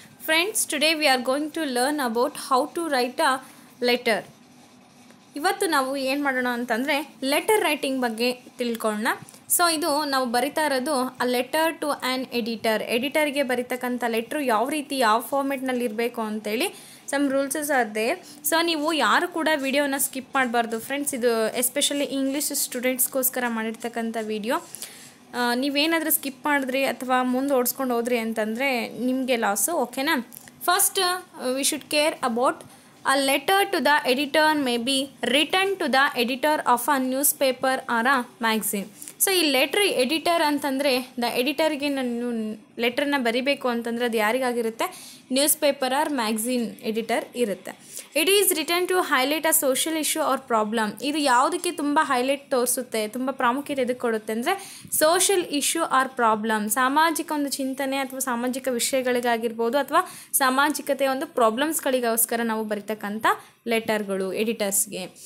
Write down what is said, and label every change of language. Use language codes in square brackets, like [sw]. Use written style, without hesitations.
[en] Friends, today we are going to learn about how to write a letter. [kn] ಇವತ್ತು ನಾವು ಏನು ಮಾಡೋಣ ಅಂತಂದರೆ ಲೆಟರ್ ರೈಟಿಂಗ್ ಬಗ್ಗೆ ತಿಳ್ಕೊಳ್ಳೋಣ. ಸೊ ಇದು ನಾವು ಬರಿತಾ ಇರೋದು a letter to an ಎಡಿಟರ್ಗೆ ಬರಿತಕ್ಕಂಥ letter ಯಾವ ರೀತಿ ಯಾವ ಫಾರ್ಮೆಟ್ನಲ್ಲಿ ಇರಬೇಕು ಅಂತೇಳಿ [en] Some rules are there. [kn] ಸೊ ನೀವು ಯಾರು ಕೂಡ ವಿಡಿಯೋನ ಸ್ಕಿಪ್ ಮಾಡಬಾರ್ದು ಫ್ರೆಂಡ್ಸ್. ಇದು ಎಸ್ಪೆಷಲಿ ಇಂಗ್ಲೀಷ್ ಸ್ಟೂಡೆಂಟ್ಸ್ಗೋಸ್ಕರ ಮಾಡಿರ್ತಕ್ಕಂಥ ವಿಡಿಯೋ. ನೀವೇನಾದರೂ ಸ್ಕಿಪ್ ಮಾಡಿದ್ರಿ ಅಥವಾ ಮುಂದೆ ಓಡಿಸ್ಕೊಂಡು ಹೋದ್ರಿ ಅಂತಂದರೆ ನಿಮಗೆ ಲಾಸು, ಓಕೆನಾ. [en] First we should care about a letter to the editor may be written to the editor of a newspaper or a magazine. [kn] So ಈ ಲೆಟ್ರ್ ಎಡಿಟರ್ ಅಂತಂದರೆ ಎಡಿಟರ್ಗೆ ನಾನು ಲೆಟ್ರನ್ನ ಬರಿಬೇಕು ಅಂತಂದರೆ ಅದು ಯಾರಿಗಾಗಿರುತ್ತೆ, news paper R magazine editor ಇರುತ್ತೆ. [en] It is return to highlight a social issue or problem. [kn] ಇದು ಯಾವುದಕ್ಕೆ ತುಂಬ ಹೈಲೈಟ್ ತೋರಿಸುತ್ತೆ, ತುಂಬ ಪ್ರಾಮುಖ್ಯತೆ ಎದಕ್ಕೆ ಕೊಡುತ್ತೆ ಅಂದರೆ ಸೋಷಿಯಲ್ ಇಶ್ಯೂ ಆರ್ ಪ್ರಾಬ್ಲಮ್, ಸಾಮಾಜಿಕ ಒಂದು ಚಿಂತನೆ ಅಥವಾ ಸಾಮಾಜಿಕ ವಿಷಯಗಳಿಗಾಗಿರ್ಬೋದು ಅಥವಾ ಸಾಮಾಜಿಕತೆಯ ಒಂದು ಪ್ರಾಬ್ಲಮ್ಸ್ಗಳಿಗೋಸ್ಕರ ನಾವು ಬರಿತಕ್ಕಂಥ ಲೆಟರ್ಗಳು ಎಡಿಟರ್ಸ್ಗೆ.